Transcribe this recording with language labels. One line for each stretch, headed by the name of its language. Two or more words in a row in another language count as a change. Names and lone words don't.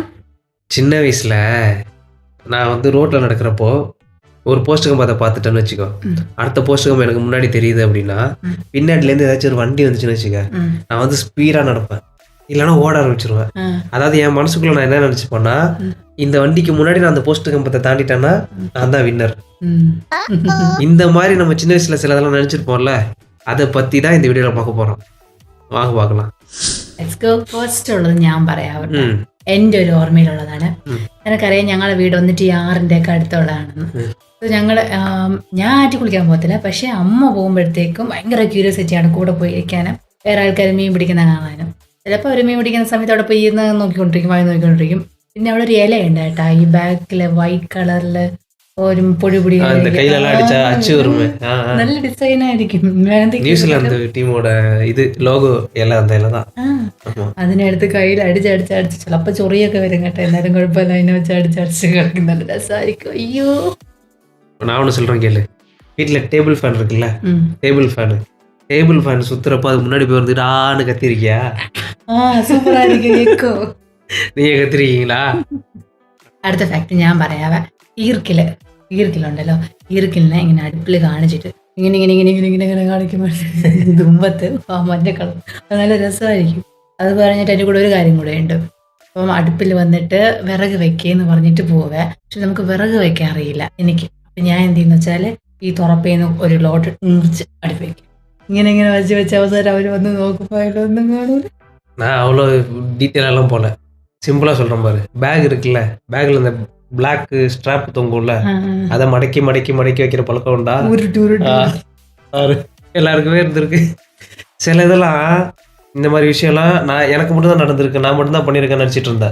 Tamil: சின்ன வயசுல நான் வந்து ரோட்ல நடக்கிறப்போ ஒரு போஸ்டகம் பார்த்துட்டேன்னு வச்சுக்கோ, அடுத்த போஸ்டகம் எனக்கு முன்னாடி தெரியுது அப்படின்னா பின்னாடிலேருந்து ஏதாச்சும் ஒரு வண்டி வந்துச்சுன்னு வச்சுக்க, நான் வந்து ஸ்பீடா நடப்பேன், இல்லைன்னா ஓட ஆரம்பிச்சிருவேன். அதாவது என் மனசுக்குள்ள நான் என்ன நினைச்சுப்பேன்னா, இந்த வண்டிக்கு முன்னாடி நான் அந்த போஸ்ட் கம்பத்தை தாண்டிட்டேன்னா நான் தான் வின்னர். இந்த மாதிரி நம்ம சின்ன வயசுல சிலதெல்லாம் நினைச்சிருப்போம்ல, அதை பத்தி தான் இந்த வீடியோல பார்க்க പോறோം. വാങ്ങ பார்க்கலாம்.
Malayalam: ഫസ്റ്റ് ഉള്ളത് ഞാൻ പറയാം. എൻ്റെ ഒരു ഓർമ്മയിലുള്ളതാണ്. എനിക്കറിയാം ഞങ്ങളുടെ വീട് വന്നിട്ട് ഈ 6ന്റെ ഒക്കെ അടുത്തുള്ളതാണെന്ന്. ഞങ്ങൾ ഞാൻ ആറ്റി കുളിക്കാൻ പോകത്തില്ല, പക്ഷെ അമ്മ പോകുമ്പോഴത്തേക്കും ഭയങ്കര ക്യൂരിയോസിറ്റിയാണ് കൂടെ പോയി ഇരിക്കാനും വേറെ ആൾക്കാർ മീൻ പിടിക്കുന്ന കാണാനും. ചിലപ്പോൾ ഒരു മീൻ പിടിക്കുന്ന സമയത്ത് അവിടെ പോയി ഇരുന്ന് നോക്കിക്കൊണ്ടിരിക്കും, വായി നോക്കിക്കൊണ്ടിരിക്കും. പിന്നെ അവിടെ ഒരു ഇലയുണ്ട് കേട്ടോ, ഈ ബാക്കില് വൈറ്റ് കളറില് ഒരു പൊടി പൊടി നല്ല ഡിസൈൻ ആയിരിക്കും. അതിനടുത്ത് കയ്യിൽ അടിച്ചടിച്ചടിച്ച് ചിലപ്പോ ചൊറിയൊക്കെ വരും കേട്ടോ, എന്നാലും കുഴപ്പമില്ല, അതിനെ വെച്ച് അടിച്ചടിച്ച് കളിക്കും, നല്ല രസമായിരിക്കും.
Tamil: ஐயோ நான் ஒன்று சொல்றேன் கேளு. வீட்டில் டேபிள் ஃபேன் இருக்குல்ல, டேபிள் ஃபேன் சுத்துறப்ப அது முன்னாடி போய் வந்துட்டு ஆன்னு கத்திருக்கியா? சூப்பரா இருக்கு. நீங்க கத்திருக்கீங்களா?
Malayalam: അടുത്ത ഫാക്ട് ഞാൻ പറയാവേ. ഈർക്കിലുണ്ടല്ലോ, ഈർക്കിലിനെ ഇങ്ങനെ അടുപ്പിൽ കാണിച്ചിട്ട് ഇങ്ങനെ ഇങ്ങനെ ഇങ്ങനെ ഇങ്ങനെ ഇങ്ങനെ ഇങ്ങനെ കാണിക്കുമ്പോൾ തുമ്പത്ത് മഞ്ഞ കളർ, അത് നല്ല രസമായിരിക്കും. അത് പറഞ്ഞിട്ട് അതിൻ്റെ കൂടെ ഒരു കാര്യം കൂടെ ഉണ്ട്. അപ്പം അടുപ്പിൽ വന്നിട്ട് വിറക് വെക്കേന്ന് പറഞ്ഞിട്ട് പോവേ, പക്ഷെ നമുക്ക് വിറക് വെക്കാൻ അറിയില്ല എനിക്ക്. അപ്പം ഞാൻ എന്ത് ചെയ്യുന്ന വെച്ചാൽ ഈ തുറപ്പേന്ന് ഒരു ലോട്ട് മുറിച്ച് അടുപ്പ് വെക്കും. ഇങ്ങനെ ഇങ്ങനെ വെച്ച് അവസാനം അവർ വന്ന് നോക്കുമ്പോൾ അതിലൊന്നും കാണൂല.
Tamil: நான் அவ்வளோ டீட்டெயிலெல்லாம் போல, சிம்பிளாக சொல்கிறேன் பாரு. பேக் இருக்குல்ல, பேக்கில் இந்த பிளாக் ஸ்ட்ராப் தொங்கும்ல, அதை மடக்கி மடக்கி மடக்கி வைக்கிற பழக்கம் உண்டா? எல்லாருக்குமே இருந்திருக்கு. சில இதெல்லாம் இந்த மாதிரி விஷயம்லாம் எனக்கு மட்டும் தான் நடந்திருக்கு, நான் மட்டும் தான் பண்ணியிருக்கேன்னு நினச்சிட்டு இருந்தேன்.